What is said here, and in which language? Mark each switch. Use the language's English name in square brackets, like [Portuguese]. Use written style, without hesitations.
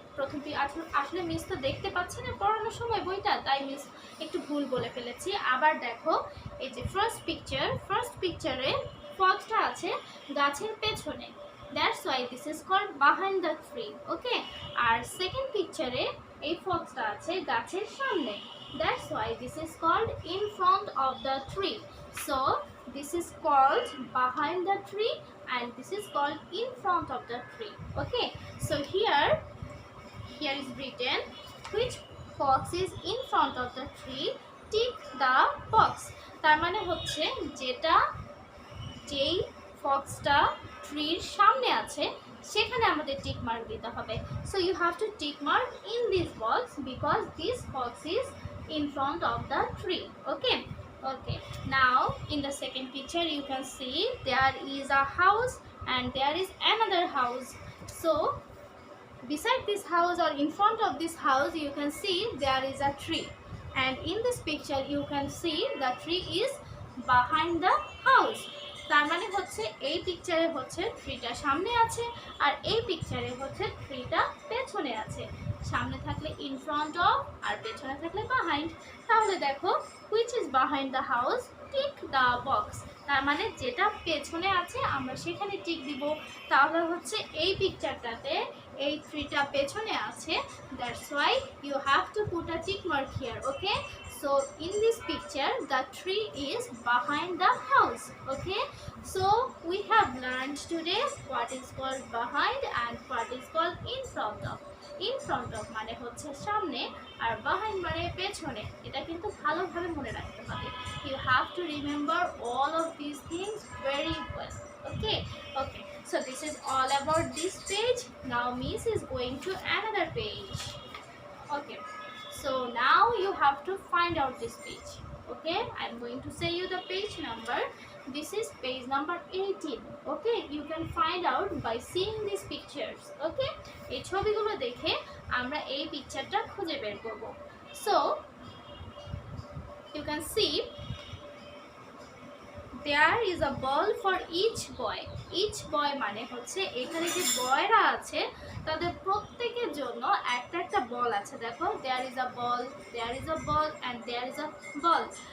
[Bangla] প্রথমটি আসলে মিস তো দেখতে পাচ্ছি না পড়ানোর সময় বইটা, তাই মিস একটু ভুল বলে ফেলেছি। আবার দেখো এই যে ফার্স্ট পিকচারে ফক্সটা আছে গাছের পেছনে, [English] That's why this is called behind the tree. Okay, [Bangla] আর second পিকচারে এই ফক্সটা আছে গাছের সামনে, [English] that's why this is called in front of the tree. So this is called behind the tree and this is called in front of the tree. Okay, so here is written which fox is in front of the tree, tick the box. [Bangla] তার মানে হচ্ছে যেই ফক্সটা ট্রির সামনে আছে সেখানে আমাদের tick mark দিতে হবে। [English] So you have to tick mark in this box because this box is in front of the tree. Okay, okay, now in the second picture you can see there is a house and there is another house. So beside this house or in front of this house you can see there is a tree. and in this picture you can see the tree is behind the house. [Bangla] তার মানে হচ্ছে এই পিকচারে হচ্ছে ট্রিটা সামনে আছে আর এই পিকচারে হচ্ছে ট্রিটা পেছনে আছে। সামনে থাকলে in front of আর পেছনে থাকলে behind। তাহলে দেখো [English] which is behind the house, tick the box। [Bangla] তার মানে যেটা পেছনে আছে আমরা সেখানে টিক দিব। তাহলে হচ্ছে এই পিকচারটাতে এই ট্রিটা পেছনে আছে, [English] that's why you have to put a tick mark here, okay? So in this picture the tree is behind the house, okay? So we have learned today what is called behind and what is called in front of। [Bangla] in front of মানে হচ্ছে সামনে আর behind মানে পেছনে। এটা কিন্তু ভালোভাবে মনে রাখতে হবে। [English] You have to remember all of these things very well, okay? Okay, so this is all about this page. Now Miss is going to another page. Okay, so now you have to find out this page, okay? I'm going to say you the page number. This is page number 18, okay? You can find out by seeing these pictures, okay? [Bangla] এই ছবিগুলো দেখে আমরা এই পিকচারটা খুঁজে বের করব। [English] So you can see there is a ball for each boy. [Bangla] each boy মানে হচ্ছে এখানে যে বয়রা আছে তাদের প্রত্যেকের জন্য একটা একটা বল আছে। [English] দেখো there is a ball, there is a ball and there is a ball.